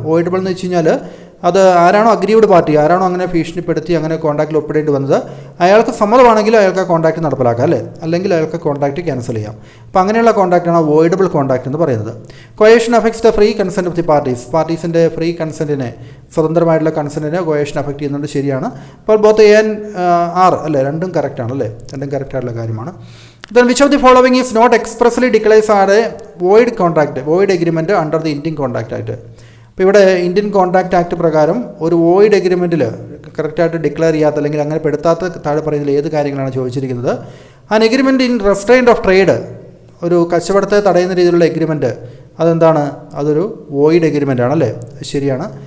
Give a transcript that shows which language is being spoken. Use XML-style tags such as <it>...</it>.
<ml>Voidable എന്ന് വെച്ച് കഴിഞ്ഞാൽ അത് ആരാണോ അഗ്രീവ്ഡ് പാർട്ടി, ആരാണോ അങ്ങനെ ഭീഷണിപ്പെടുത്തി അങ്ങനെ കോൺട്രാക്റ്റിൽ ഒപ്പിടേണ്ടി വന്നത്, അയാൾക്ക് സമ്മതമാണെങ്കിൽ അയാൾക്ക് ആ കോൺട്രാക്റ്റ് നടപ്പിലാക്കാം അല്ലേ, അല്ലെങ്കിൽ അയാൾക്ക് കോൺട്രാക്റ്റ് ക്യാൻസൽ ചെയ്യാം. അപ്പോൾ അങ്ങനെയുള്ള കോൺട്രാക്റ്റാണ് വോയിഡബിൾ കോൺട്രാക്റ്റ് എന്ന് പറയുന്നത്.</ml> <en>coercion affects the free consent of the</en> <ml>പാർട്ടീസിൻ്റെ free കൺസെൻറ്റിനെ, സ്വതന്ത്രമായിട്ടുള്ള കൺസെൻറ്റിനെ കൊയേഷൻ affect ചെയ്യുന്നുണ്ട്, ശരിയാണ്. അപ്പോൾ ബോത്ത് എ ആൻഡ് ആർ അല്ലേ, രണ്ടും കറക്റ്റാണ് അല്ലേ, രണ്ടും കറക്റ്റായിട്ടുള്ള കാര്യമാണ്.</ml> <en>Then which of the following is not expressly declares are a void contract, void agreement under the Indian Contract Act?</en> <ml>അപ്പോൾ ഇവിടെ ഇന്ത്യൻ കോൺട്രാക്ട് ആക്ട് പ്രകാരം ഒരു വോയിഡ് എഗ്രിമെൻറ്റിൽ കറക്റ്റായിട്ട് ഡിക്ലെയർ ചെയ്യാത്ത അല്ലെങ്കിൽ അങ്ങനെ പെടുത്താത്ത താഴെ പറയുന്നതിൽ ഏത് കാര്യങ്ങളാണ് ചോദിച്ചിരിക്കുന്നത്.</ml> <en>an agreement in restraint of trade,</en> <ml>ഒരു കച്ചവടത്തെ തടയുന്ന രീതിയിലുള്ള എഗ്രിമെൻറ്റ്, അതെന്താണ്, അതൊരു വോയിഡ് എഗ്രിമെൻ്റ് ആണല്ലേ, ശരിയാണ്.</ml>